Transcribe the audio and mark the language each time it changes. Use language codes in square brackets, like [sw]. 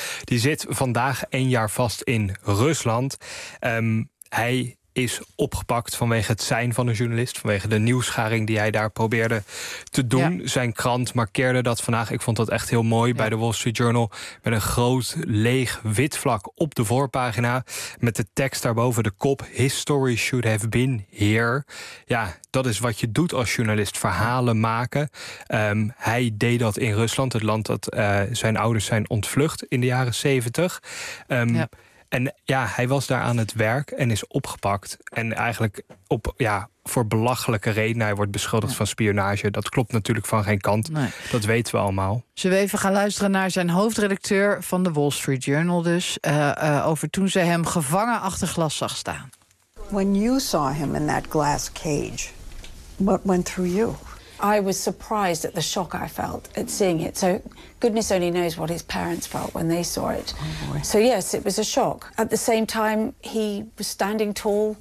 [nl] Die zit vandaag 1 jaar vast in Rusland. Hij is opgepakt vanwege het zijn van een journalist. Vanwege de nieuwsgaring die hij daar probeerde te doen. Ja. Zijn krant markeerde dat vandaag. Ik vond dat echt heel mooi bij de Wall Street Journal. Met een groot, leeg, wit vlak op de voorpagina. Met de tekst daarboven de kop. [en] History should have been here. [nl] Ja, dat is wat je doet als journalist. Verhalen maken. Hij deed dat in Rusland. Het land dat zijn ouders zijn ontvlucht in de jaren 70. En ja, hij was daar aan het werk en is opgepakt. En eigenlijk op voor belachelijke redenen. Hij wordt beschuldigd van spionage. Dat klopt natuurlijk van geen kant. Nee. Dat weten we allemaal. Zullen we even gaan luisteren naar zijn hoofdredacteur van de Wall Street Journal dus. Over toen ze hem gevangen achter glas zag staan. [en] When you saw him in that glass cage, what went through you? I was surprised at the shock I felt at seeing it. So goodness only knows what his parents felt when they saw it. So yes, it was a shock. At the same time, he was standing tall.